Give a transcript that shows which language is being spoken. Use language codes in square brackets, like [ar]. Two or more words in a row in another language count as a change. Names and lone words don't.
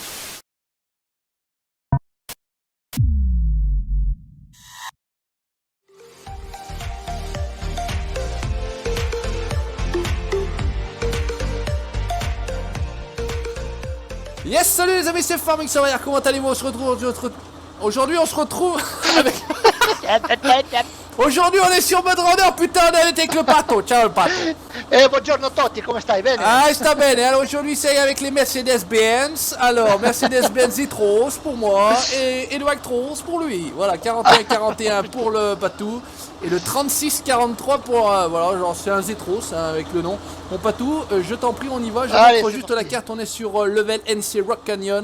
[fr] Yes, salut les amis, c'est Farming Surveyor, comment allez-vous? Aujourd'hui on se retrouve avec... Aujourd'hui on est sur mode runner, putain on est avec le pato, ciao le pato. [it] Buongiorno Totti, come stai? Bene? Ah, sta bene. [fr] Alors aujourd'hui c'est avec les Mercedes-Benz. Alors Mercedes-Benz e-Trolls pour moi et le Trolls pour lui. Voilà, 41-41 pour le Patou et le 36-43 pour voilà, genre c'est un Z-Trolls hein, avec le nom. Mon Patou, je t'en prie, on y va. Je montre juste la carte. On est sur level NC Rock Canyon.